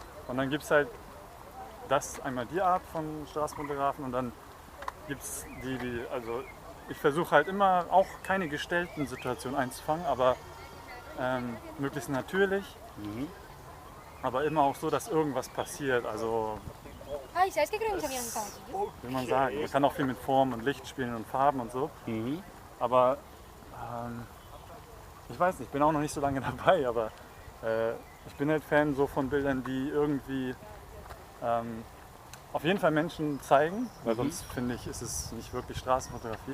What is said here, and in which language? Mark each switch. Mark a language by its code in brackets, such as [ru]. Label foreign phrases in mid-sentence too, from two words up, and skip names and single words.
[de] Und dann gibt es halt einmal die Art von Straßenfotografen und dann gibt es also ich versuche halt immer auch keine gestellten Situationen einzufangen, aber möglichst natürlich. Aber immer auch so, dass irgendwas passiert. Also, [es] Ay, ¿sabes qué creo que se habían estado? [de] wie man sagen, man kann auch viel mit Form und Licht spielen und Farben und so. Aber ich weiß nicht, ich bin auch noch nicht so lange dabei, aber ich bin halt Fan so von Bildern, die irgendwie auf jeden Fall Menschen zeigen, weil sonst finde ich, ist es nicht wirklich Straßenfotografie.